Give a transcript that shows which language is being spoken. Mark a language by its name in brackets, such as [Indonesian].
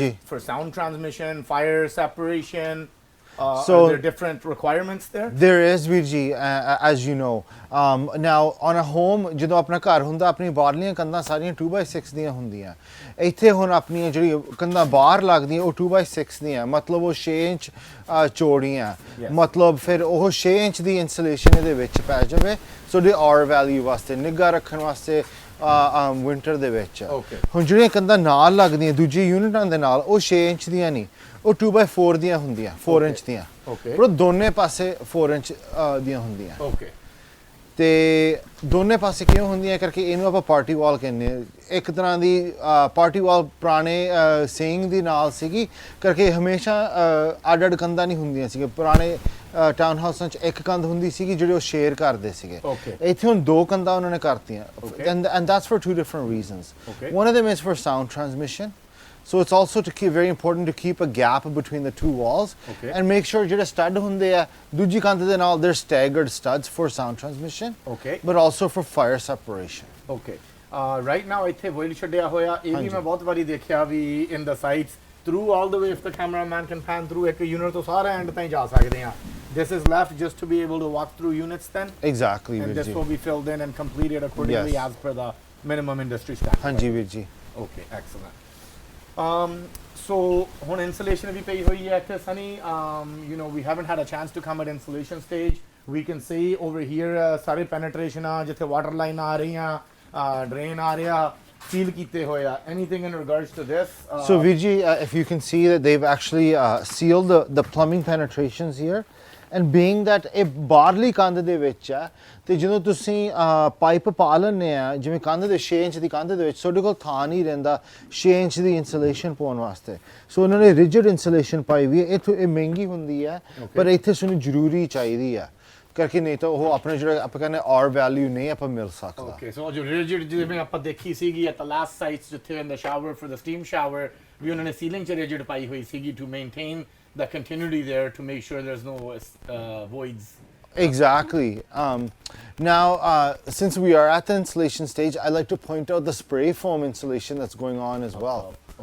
[English] For sound transmission, fire separation. So are there different requirements there? There is, Virji, as you know. Now on a home, [Punjabi] ਜਦੋਂ ਆਪਣਾ ਘਰ ਹੁੰਦਾ ਆਪਣੀ ਬਾਹਰਲੀਆਂ ਕੰਧਾਂ ਸਾਰੀਆਂ 2x6 ਦੀਆਂ ਹੁੰਦੀਆਂ। ਇੱਥੇ ਹੁਣ ਆਪਣੀਆਂ ਜਿਹੜੀ ਕੰਧਾਂ ਬਾਹਰ ਲੱਗਦੀਆਂ ਉਹ 2x6 ਦੀਆਂ, ਮਤਲਬ ਉਹ 6 ਇੰਚ ਚੌੜੀਆਂ। ਮਤਲਬ ਫਿਰ ਉਹ 6 ਇੰਚ ਦੀ ਇਨਸੂਲੇਸ਼ਨ ਇਹਦੇ ਵਿੱਚ ਪੈ ਜਾਵੇ। ਸੋ ਦੇ ਆਰ ਵੈਲਿਊ ਵਾਸਤੇ ਨਿੱਘਾ ਰੱਖਣ ਵਾਸਤੇ ਵਿੰਟਰ ਦੇ ਵਿੱਚ। ਹੁਣ ਜਿਹੜੀਆਂ ਕੰਧਾਂ ਨਾਲ ਲੱਗਦੀਆਂ ਦੂਜੀ ਯੂਨਿਟਾਂ ਦੇ ਨਾਲ ਉਹ 6 ਇੰਚ ਦੀਆਂ ਨਹੀਂ, ਉਹ 2x4 ਦੀਆਂ ਹੁੰਦੀਆਂ, 4 ਇੰਚ ਦੀਆਂ। ਪਰ ਦੋਨੇ ਪਾਸੇ 4 ਇੰਚ ਦੀਆਂ ਹੁੰਦੀਆਂ। ਤੇ ਦੋਨੇ ਪਾਸੇ ਕਿਉਂ ਹੁੰਦੀਆਂ ਕਰਕੇ ਇਹਨੂੰ ਆਪਾਂ ਪਾਰਟੀ ਵਾਲ ਕਹਿੰਦੇ ਆ। ਇੱਕ ਤਰ੍ਹਾਂ ਦੀ ਪਾਰਟੀ ਵਾਲ ਪੁਰਾਣੇ ਸੇਇੰਗ ਦੀ ਨਾਲ ਸੀਗੀ ਕਰਕੇ ਹਮੇਸ਼ਾ ਅੱਡ ਅੱਡ ਕੰਧਾਂ ਨਹੀਂ ਹੁੰਦੀਆਂ ਸੀਗੀਆਂ। ਪੁਰਾਣੇ ਟਾਊਨ ਹਾਊਸਾਂ 'ਚ ਇੱਕ ਕੰਧ ਹੁੰਦੀ ਸੀਗੀ ਜਿਹੜੀ ਉਹ ਸ਼ੇਅਰ ਕਰਦੇ ਸੀਗੇ। ਇੱਥੇ ਹੁਣ 2 ਕੰਧਾਂ ਉਹਨਾਂ ਨੇ ਕਰਤੀਆਂ, [English] and that's for 2 different reasons. One of them is for sound transmission. So it's also very important to keep a gap between the 2 walls and make sure [Punjabi] ਜਿਹੜੇ stud ਹੁੰਦੇ ਆ ਦੂਜੀ ਕੰਧ ਦੇ ਨਾਲ [English] they're staggered studs for sound transmission, but also for fire separation. Right now [Punjabi] ਇੱਥੇ void ਛੱਡਿਆ ਹੋਇਆ ਇਹ ਵੀ ਮੈਂ ਬਹੁਤ ਵਾਰੀ ਦੇਖਿਆ ਵੀ [English] in the sites through all the way if the cameraman can pan through [Punjabi] ਇੱਕ unit ਤੋਂ ਸਾਰਾ end ਤਾਈਂ ਜਾ ਸਕਦੇ ਆ। [English] This is left just to be able to walk through units then? Exactly, and this will be filled in and completed accordingly as per the minimum industry standard. [Punjabi] ਹਾਂਜੀ ਵੀਰ ਜੀ। [English] Okay, excellent. [Punjabi] So ਹੁਣ installation ਵੀ ਪਈ ਹੋਈ ਹੈ ਇੱਥੇ Sunny. [English] We haven't had a chance to come at installation stage. We can see over here [Punjabi] ਸਾਰੇ penetration ਆ, ਜਿੱਥੇ water line ਆ ਰਹੀਆਂ, drain ਆ ਰਿਹਾ, seal ਕੀਤੇ ਹੋਏ ਆ। [English] Anything in regards to this? So Virji, if you can see that they've actually sealed the plumbing penetrations here. And being that [Punjabi] ਇਹ ਬਾਹਰਲੀ ਕੰਧ ਦੇ ਵਿੱਚ ਆ ਤੇ ਜਦੋਂ ਤੁਸੀਂ ਪਾਈਪ ਪਾ ਲੈਂਦੇ ਆ ਜਿਵੇਂ ਕੰਧ ਦੇ 6 ਇੰਚ ਦੀ ਕੰਧ ਦੇ ਵਿੱਚ ਤੁਹਾਡੇ ਕੋਲ ਥਾਂ ਨਹੀਂ ਰਹਿੰਦਾ 6 ਇੰਚ ਦੀ ਇਨਸੂਲੇਸ਼ਨ ਪਾਉਣ ਵਾਸਤੇ। ਸੋ ਉਹਨਾਂ ਨੇ ਰਿਜਿਡ ਇਨਸੂਲੇਸ਼ਨ ਪਾਈ ਵੀ ਹੈ। ਇਹ ਮਹਿੰਗੀ ਹੁੰਦੀ ਹੈ ਪਰ ਇੱਥੇ ਸਾਨੂੰ ਜ਼ਰੂਰੀ ਚਾਹੀਦੀ ਆ ਕਰਕੇ, ਨਹੀਂ ਤਾਂ ਉਹ ਆਪਣੇ ਜਿਹੜਾ ਆਪਾਂ ਕਹਿੰਦੇ ਆਰ ਵੈਲਿਊ ਨਹੀਂ ਆਪਾਂ ਮਿਲ ਸਕਦਾ। ਸੋ ਜੋ ਰਿਜਿਡ ਜਿਵੇਂ ਆਪਾਂ ਦੇਖੀ ਸੀਗੀ [English] at the last sites [Punjabi] ਜਿੱਥੇ [English] in the shower for the steam shower [Punjabi] ਵੀ ਉਹਨਾਂ ਨੇ ਸੀਲਿੰਗ 'ਚ ਰਿਜਿਡ ਪਾਈ ਹੋਈ ਸੀਗੀ [English] to maintain the continuity there to make sure there's no voids. Exactly. Now, since we are at the installation stage, I'd like to point out the spray foam installation that's going on as well.